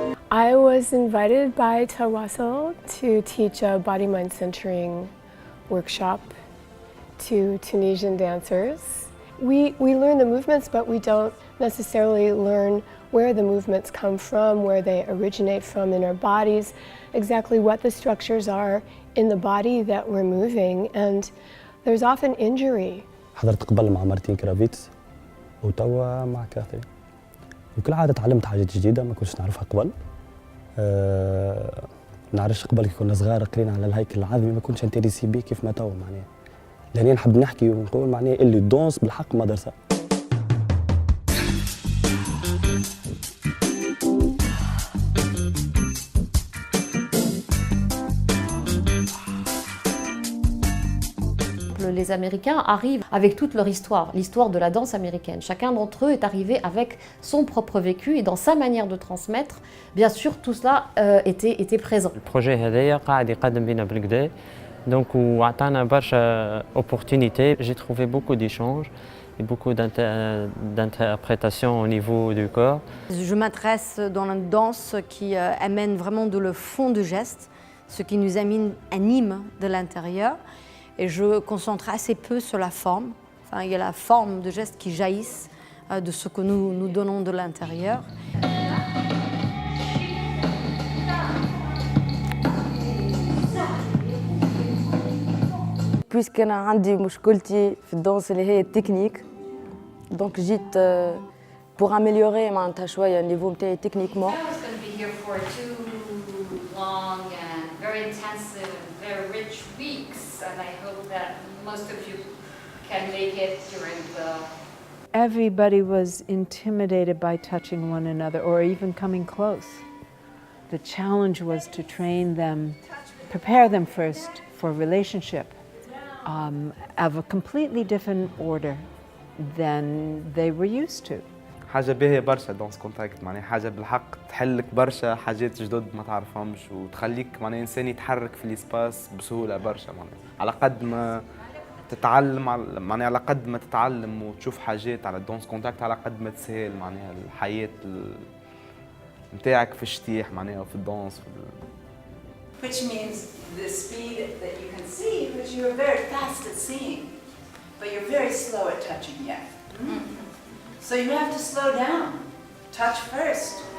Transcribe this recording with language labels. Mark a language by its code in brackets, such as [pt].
[en] I was invited by Tawasul to teach a body-mind centering workshop to Tunisian dancers. We learn the movements, but we don't necessarily learn where the movements come from, where they originate from in our bodies, exactly what the structures are in the body that we're moving, and there's often injury. [ar] حضرت قبل مع مارتين كرافيتس وتوا مع كاثرين، وكل عادة تعلمت حاجات جديدة ما كنتش نعرفها قبل. نعرفش قبل كي كنا صغار قرينا على الهيكل العظمي ما كنتش انتريسي بيه كيف ما توا معناها، لأني نحب نحكي ونقول معناها اللي دونس بالحق مدرسة. [fr] Les Américains arrivent avec toute leur histoire, l'histoire de la danse américaine. Chacun d'entre eux est arrivé avec son propre vécu et dans sa manière de transmettre, bien sûr, tout cela était présent. Le projet [ar] هذايا قاعد يقدم بينا بالكدا، donc وعطانا برشا opportunités. [fr] J'ai trouvé beaucoup d'échanges et beaucoup d'interprétations au niveau du corps. Je m'intéresse dans la danse qui amène vraiment le fond du geste, ce qui nous anime de l'intérieur. Et je concentre assez peu sur la forme. Enfin, il y a la forme de gestes qui jaillissent de ce que nous donnons de l'intérieur. [ar] بويسك انا عندي مشكلتي في الدانس اللي هي التكنيك دونك جيت بور اميليوري معناتها شويه النيفو نتاعي تكنيكمون. [en] Long and very intensive and very rich weeks, and I hope that most of you can make it during the... Everybody was intimidated by touching one another or even coming close. The challenge was to train them, prepare them first for relationship of a completely different order than they were used to. [ar] حاجة باهية برشا دونس كونتاكت معناها حاجة بالحق تحلك برشا حاجات جدد ما تعرفهمش وتخليك معناها إنسان يتحرك في الإسباس بسهولة برشا معناها على قد ما تتعلم معناها على قد ما تتعلم وتشوف حاجات على الدونس كونتاكت على قد ما تسهل معناها الحياة نتاعك في الشتيح معناها وفي الدونس [en] Which means the speed that you can see, which you're very fast at seeing, but you're very slow at touching yet. So you have to slow down. Touch first.